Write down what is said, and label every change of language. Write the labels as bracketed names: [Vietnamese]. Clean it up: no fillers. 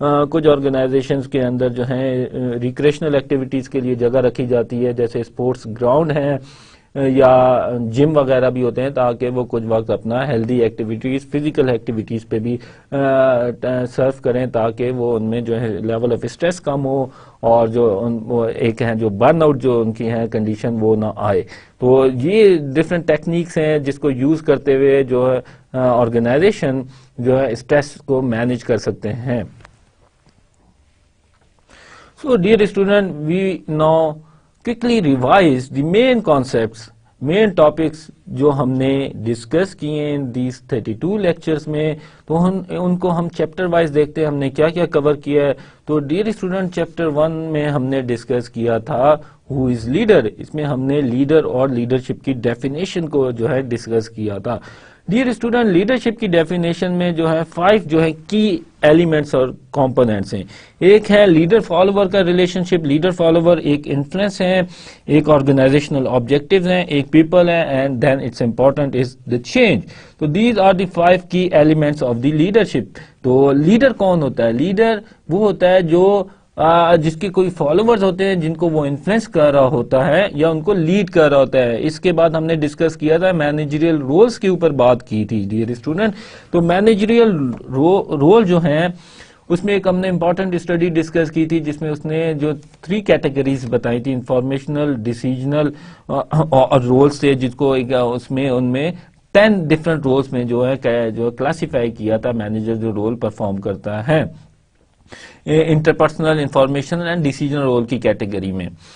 [Urdu] کچھ آرگنائزیشنز کے اندر جو ہیں ریکریشنل ایکٹیویٹیز کے لیے جگہ رکھی جاتی ہے, جیسے اسپورٹس گراؤنڈ ہیں یا جم وغیرہ بھی ہوتے ہیں, تاکہ وہ کچھ وقت اپنا ہیلدی ایکٹیویٹیز, فزیکل ایکٹیویٹیز پہ بھی سرف کریں, تاکہ وہ ان میں جو ہے لیول آف اسٹریس کم ہو, اور جو ایک ہے جو برن آؤٹ جو ان کی ہے کنڈیشن وہ نہ آئے. تو یہ ڈفرینٹ ٹیکنیکس ہیں جس کو یوز کرتے ہوئے جو ہے آرگنائزیشن جو ہے اسٹریس کو مینیج کر سکتے ہیں. [English] So dear student, we now quickly revise the main concepts, main topics [Urdu] جو ہم نے ڈسکس کیے ہیں [English] these 32 lectures میں. [Urdu] تو ان کو ہم چیپٹر وائز دیکھتے ہیں ہم نے کیا کیا کور کیا ہے. تو ڈیئر اسٹوڈنٹ, چیپٹر 1 میں ہم نے ڈسکس کیا تھا ہو از لیڈر. اس میں ہم نے لیڈر اور لیڈرشپ کی ڈیفینیشن کو جو ہے ڈسکس کیا تھا. ڈیئر اسٹوڈنٹ, لیڈرشپ کی ڈیفینیشن میں جو ہے 5 جو ہے کی ایلیمنٹس اور کمپوننٹس ہیں. ایک ہے لیڈر فالوور کا ریلیشن شپ, لیڈر فالوور ایک انفلوئنس ہے, ایک آرگنائزیشنل آبجیکٹیوز ہیں, ایک پیپل ہیں, [English] And then it's important is the change. تو these are the 5 کی elements of the leadership. [Urdu] تو لیڈر کون ہوتا ہے؟ لیڈر وہ ہوتا ہے جو جس کے کوئی فالوورز ہوتے ہیں جن کو وہ انفلوئنس کر رہا ہوتا ہے یا ان کو لیڈ کر رہا ہوتا ہے. اس کے بعد ہم نے ڈسکس کیا تھا مینیجریل رولز کے اوپر بات کی تھی ڈیئر اسٹوڈنٹ. تو مینیجریل رول جو ہیں اس میں ایک ہم نے امپورٹنٹ اسٹڈی ڈسکس کی تھی جس میں اس نے جو 3 کیٹیگریز بتائی تھی, انفارمیشنل, ڈیسیجنل اور رولز تھے, جس کو اس میں ان میں 10 ڈفرنٹ رولز میں جو ہے جو کلاسیفائی کیا تھا مینیجر جو رول پرفارم کرتا ہے انٹرپرسنل, انفارمیشنل اینڈ ڈیسیجنل رول کی کیٹیگری میں.